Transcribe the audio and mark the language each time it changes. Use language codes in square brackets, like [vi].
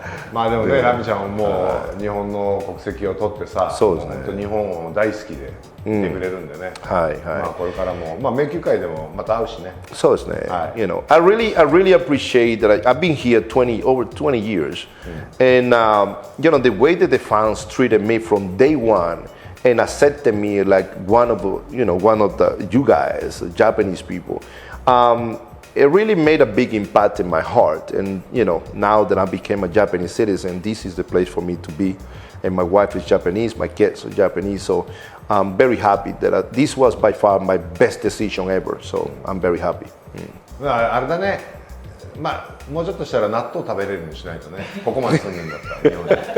[ja] まあでもね、ラミちゃんも日本の国籍を取ってさ、本当日本を大好きでいてくれるんでね。まあこれからも迷宮会でもまた会うしね。そうですね。 [en] I really appreciate that I've been here over 20 years, and the way that the fans treated me from day one and accepted me like one of you guys, Japanese people. It really made a big impact in my heart, and now that I became a Japanese citizen, this is the place for me to be. And my wife is Japanese, my kids are Japanese, so I'm very happy that this was by far my best decision ever. So I'm very happy. [ja] あれだね。まあもうちょっとしたら納豆食べれるようにしないとね。ここまで住んでんだったら日本に。